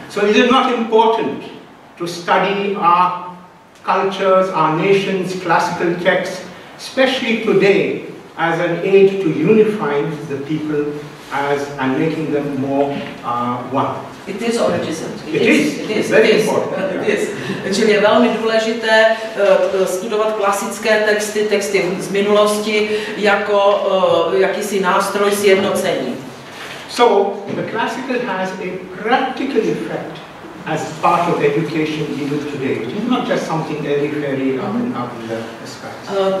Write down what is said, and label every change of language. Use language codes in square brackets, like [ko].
[en] So is it not important to study our cultures, our nations, classical texts, especially today as an aid to unifying the people and making them more one? It is or it isn't? It is very important. It is. [cs] Čili je velmi důležité studovat klasické texty, texty z minulosti jako jakýsi nástroj sjednocení. [en] So the classical has a practical effect as part of education even today. It's not just something airy-fairy up in the skies.